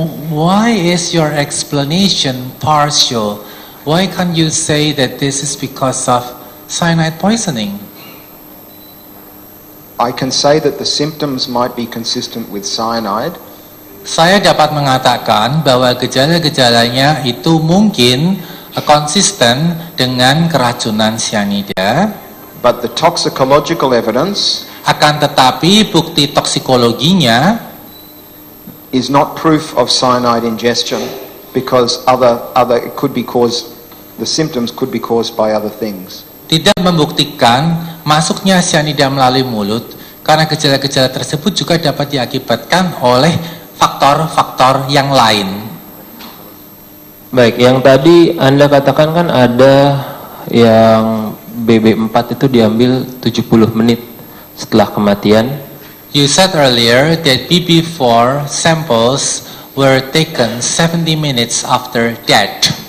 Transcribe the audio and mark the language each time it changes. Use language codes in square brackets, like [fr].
[en] Why is your explanation partial? Why can't you say that this is because of cyanide poisoning? I can say that the symptoms might be consistent with cyanide, [id] Saya dapat mengatakan bahwa gejala-gejalanya itu mungkin konsisten dengan keracunan cyanida, [en] but the toxicological evidence [id] akan tetapi bukti toksikologinya [en] is not proof of cyanide ingestion because it could be caused, the symptoms could be caused by other things. [id] tidak membuktikan masuknya cyanida melalui mulut, karena gejala-gejala tersebut juga dapat diakibatkan oleh faktor-faktor yang lain. Baik, yang tadi Anda katakan kan ada yang BB4 itu diambil 70 menit setelah kematian. [en] You said earlier that BB4 samples were taken 70 minutes after death,